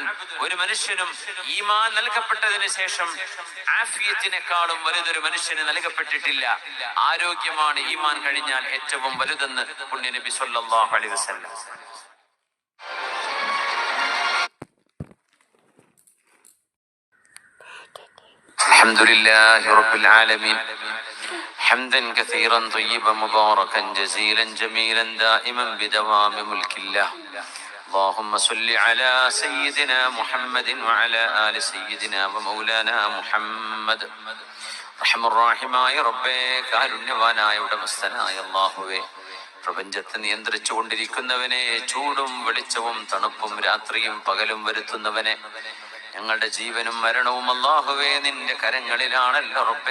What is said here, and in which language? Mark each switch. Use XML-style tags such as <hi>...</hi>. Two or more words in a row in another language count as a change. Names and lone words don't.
<ml>ഒരു മനുഷ്യനും ഈമാൻ നൽകപ്പെട്ടതിന് ശേഷം ആഫിയത്തിനേക്കാളും വലുതൊരു മനുഷ്യന് നൽകപ്പെട്ടിട്ടില്ല. ആരോഗ്യമാണ് ഈമാൻ കഴിഞ്ഞാൽ ഏറ്റവും വലുതെന്ന് പുണ്യ നബി</ml> <ar>صلى الله عليه وسلم. الحمد لله رب العالمين. حمدا كثيرا طيبا مباركا جزيلا جميلا دائما بدوام ملك الله. اللهم صل على سيدنا محمد وعلى آل سيدنا ومولانا محمد.</ar> <ml>റഹ്മാനായ റബ്ബേ, കാരുണ്യവാനായ ഉടമസ്ഥനായ അല്ലാഹുവേ, പ്രപഞ്ചത്തെ നിയന്ത്രിച്ചു കൊണ്ടിരിക്കുന്നവനെ, ചൂടും വെളിച്ചവും തണുപ്പും രാത്രിയും പകലും വരുത്തുന്നവനെ, ഞങ്ങളുടെ ജീവനും മരണവും അല്ലാഹുവേ നിന്റെ കരങ്ങളിലാണല്ലോ റബ്ബേ.</ml>